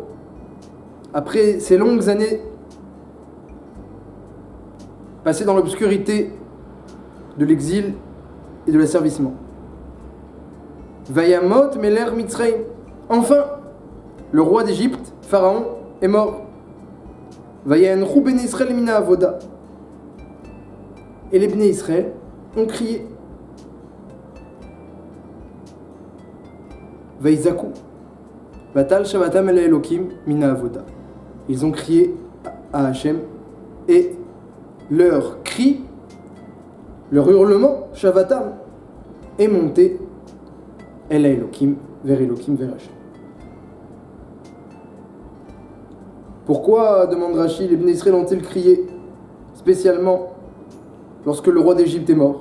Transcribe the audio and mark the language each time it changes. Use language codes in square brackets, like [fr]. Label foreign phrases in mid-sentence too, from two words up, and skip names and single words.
[fr] Après ces longues années passées dans l'obscurité de l'exil et de l'asservissement. [he] וימת מלך מצרים. [fr] Enfin, le roi d'Égypte, Pharaon, est mort. [he] ויאנחו בני ישראל מן העבודה. [fr] Et les Bnei Israël ont crié. [he] ויזעקו. ותעל שועתם אל אלוקים מן העבודה. [fr] Ils ont crié à Hachem et leur cri, leur hurlement, Shavatam, est monté [he] אל אלוקים, [fr] vers Hachem. Pourquoi, demande Rashi, les Bnei Israël ont-ils crié spécialement lorsque le roi d'Égypte est mort?